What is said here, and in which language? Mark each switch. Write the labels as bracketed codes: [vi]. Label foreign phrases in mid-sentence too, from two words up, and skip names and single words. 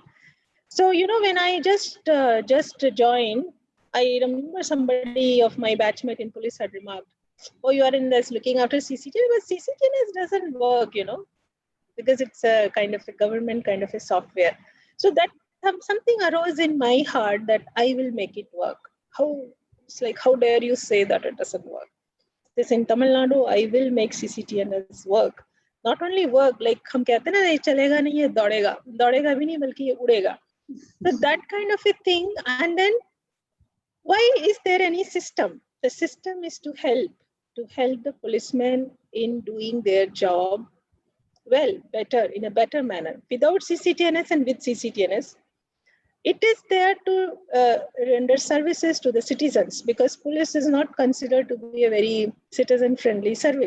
[en] So, when I just joined, I remember somebody of my batchmate in police had remarked, "Oh, you are in this looking after CCTV, but CCTVs doesn't work, because it's a kind of a government kind of a software." So that something arose in my heart that I will make it work. It's like, how dare you say that it doesn't work? This in Tamil Nadu, I will make CCTNS work. Not only work, like [hi] हम कहते ना, ये चलेगा नहीं, ये दौड़ेगा भी नहीं, बल्कि ये उड़ेगा. [en] So that kind of a thing. And then, why is there any system? The system is to help the policemen in doing their job well, better, in a better manner. Without CCTNS and with CCTNS, it is there to render services to the citizens, because police is not considered to be a very citizen-friendly service.